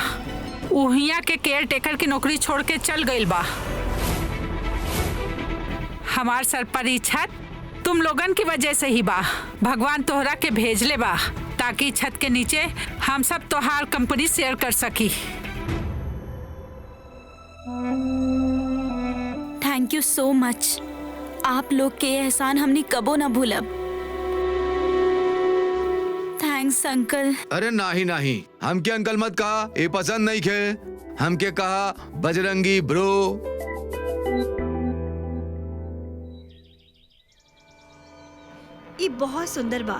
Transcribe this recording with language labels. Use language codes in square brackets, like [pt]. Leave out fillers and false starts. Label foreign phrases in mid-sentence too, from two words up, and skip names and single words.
[bho] उ हिया के केयर टेकर की नौकरी छोड़ के चल गइल बा। हमार सर पर ई छत तुम लोगन की वजह से ही बा। भगवान तोहरा के भेजले बा ताकि छत के नीचे हम सब तोहार [en] company share [bho] कर सकी। [en] thank you so much. [bho] आप लोग के एहसान हमने कबो ना भूलब। [en] thanks uncle. [bho] अरे नाही नाही, हमके अंकल मत कहा, ये पसंद नहीं खे। हमके कहा बजरंगी ब्रो। ये बहुत सुंदर बा।